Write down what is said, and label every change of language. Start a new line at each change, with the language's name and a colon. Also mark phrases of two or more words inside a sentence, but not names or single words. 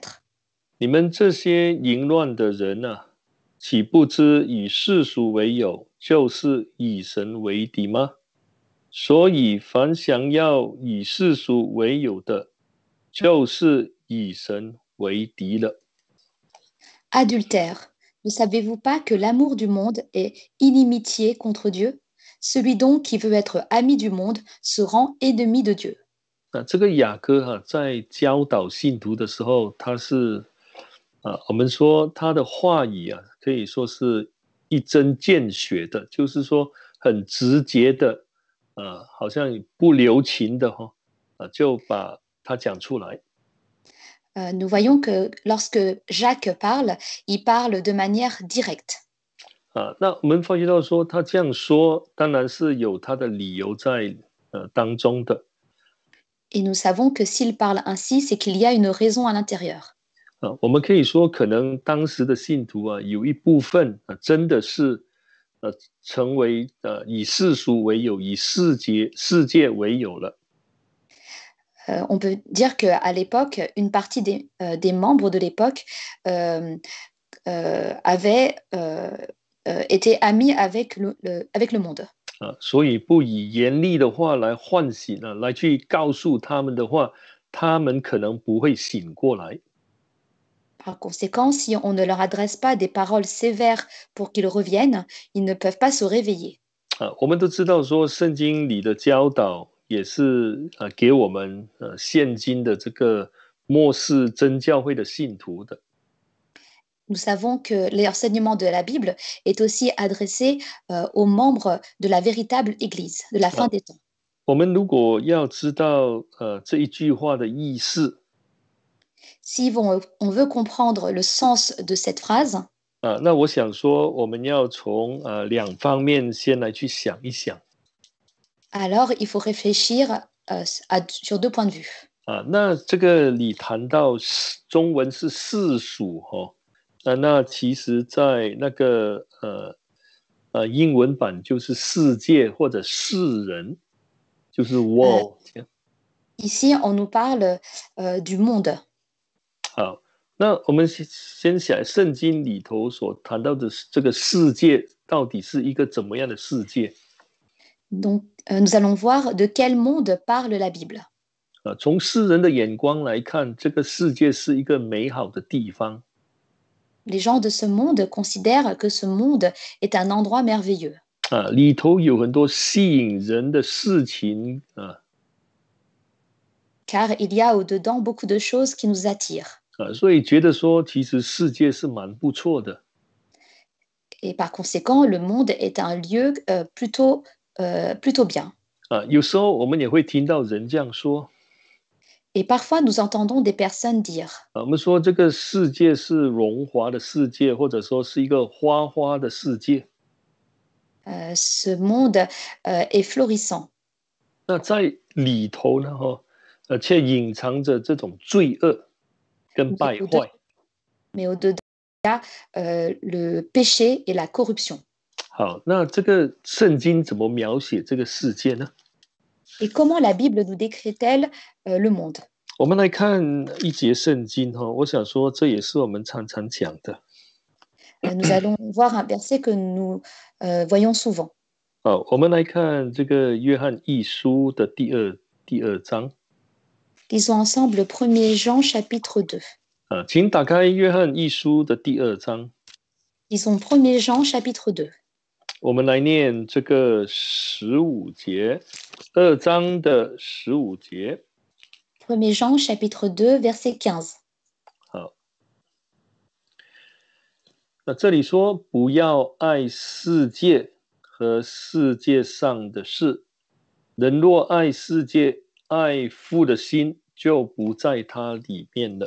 Chinese: 你们这些淫乱的人岂不知以世俗为友，就是以神为敌吗？所以凡想要以世俗为友的，就是以神为敌了。
French: Adultère, ne savez-vous pas que l'amour du monde est inimitié contre Dieu? Celui donc qui veut être ami du monde se rend ennemi de Dieu.
Chinese: 这个雅各在教导信徒的时候，我们说他的话语可以说是一针见血的，就是说很直接的，好像不留情的就把它讲出来。
French: Nous voyons que lorsque Jacques parle, il parle de manière directe.
Chinese: 那我们发觉到说他这样说，当然是有他的理由在当中的。
French: Et nous savons que s'il parle ainsi, c'est qu'il y a une raison à l'intérieur.
Chinese: 我们可以说，可能当时的信徒有一部分真的是成为以世俗为友，以世界为友了。
French: On peut dire qu'à l'époque, une partie des membres de l'époque avaient été amis avec le monde.
Chinese: 所以不以严厉的话来唤醒来去告诉他们的话，他们可能不会醒过来。
French: Par conséquent, si on ne leur adresse pas des paroles sévères pour qu'ils reviennent, ils ne peuvent pas se réveiller.
Chinese: 我们都知道说，圣经里的教导也是给我们现今的这个末世真教会的信徒的。
French: Nous savons que l'enseignement de la Bible est aussi adressé aux membres de la véritable Église, de la fin des temps.
Chinese: 我们如果要知道这一句话的意思，
French: Si on veut comprendre le sens de cette phrase,
Chinese: 那我想说，我们要从两方面先来去想一想。
French: alors il faut réfléchir sur deux points de vue.
Chinese: 那这个你谈到中文是世俗那其实在那个英文版就是世界或者世人，就是 world。
French: Ici, on nous parle du monde.
Chinese: 好，那我们先想圣经里头所谈到的这个世界到底是一个怎么样的世界？
French: Donc, nous allons voir de quel monde parle la Bible.
Chinese: 从世人的眼光来看，这个世界是一个美好的地方。
French: Les gens de ce monde considèrent que ce monde est un endroit merveilleux.
Chinese: 里头有很多吸引人的事情
French: Car il y a au-dedans beaucoup de choses qui nous attirent.
Chinese: 所以觉得说，其实世界是蛮不错的。
French: Et par conséquent, le monde est un lieu plutôt bien.
Chinese: 有时候我们也会听到人这样说。
French: Et parfois, nous entendons des personnes dire
Chinese: 我们说这个世界是荣华的世界，或者说是一个花花的世界。
French: ce monde est florissant.
Chinese: 那在里头呢，却隐藏着这种罪恶跟败坏。
French: Mais au-dedans, il y a le péché et la corruption.
Chinese: 好，那这个圣经怎么描写这个世界呢？
French: Et comment la Bible nous décrit-elle le monde?
Chinese: 我们来看一节圣经我想说这也是我们常常讲的。
French: Nous allons voir un verset que nous voyons souvent.
Chinese: 好，我们来看这个约翰一书的第二章。
French: Lisons ensemble 1er Jean chapitre 2.
Chinese: 请打开约翰一书的第二章。
French: Lisons 1er Jean chapitre 2.
Chinese: 我们来念这个15节，2章的15节。
French: 1er Jean chapitre 2 verset 15.
Chinese: 好，那这里说不要爱世界和世界上的事，人若爱世界，爱父的心就不在它里面了。